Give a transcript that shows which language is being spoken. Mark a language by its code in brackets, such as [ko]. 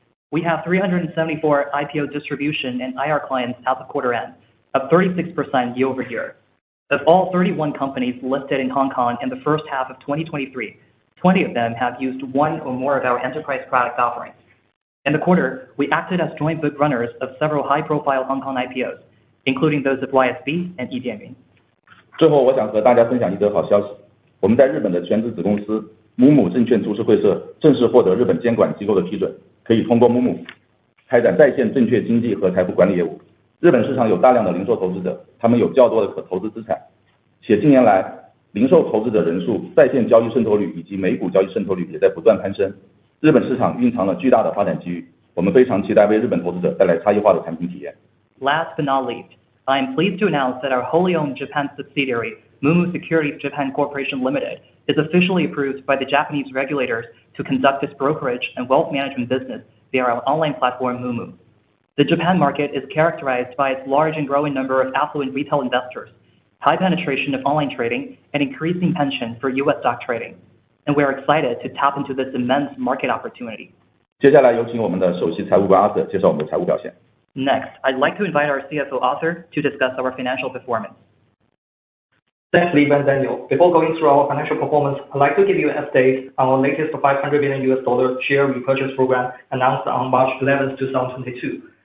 [en] We have 374 IPO distribution and IR clients as of quarter end, up 36% year-over-year. Of all 31 companies listed in Hong Kong in the first half of 2023, 20 of them have used one or more of our enterprise product offerings. In the quarter, we acted as joint book runners of several high-profile Hong Kong IPOs, including those of YSB and EDMB. [zh] 最后，我想和大家分享一则好消息：我们在日本的全资子公司母母证券株式会社正式获得日本监管机构的批准，可以通过母母开展在线证券经纪和财富管理业务。日本市场有大量的零售投资者，他们有较多的可投资资产，且近年来零售投资者人数、在线交易渗透率以及美股交易渗透率也在不断攀升。日本市场蕴藏了巨大的发展机遇，我们非常期待为日本投资者带来差异化的产品体验。 [en] Last but not least, I am pleased to announce that our wholly owned Japan subsidiary, Mumu Securities Japan Corporation Limited, is officially approved by the Japanese regulators to conduct its brokerage and wealth management business via our online platform Mumu. The Japan market is characterized by its large and growing number of affluent retail investors, high penetration of online trading, and increasing penchant for U.S. stock trading. And we are excited to tap into this immense market opportunity. [zh] 接下来有请我们的首席财务官 Arthur 介绍我们的财务表现。 [en] Next, I'd like to invite our CFO Arthur to discuss our financial performance. Thanks, Lee and Daniel. Before going through our financial performance, I'd like to give you an update on our latest $500 million share repurchase program announced on March 11, 2022.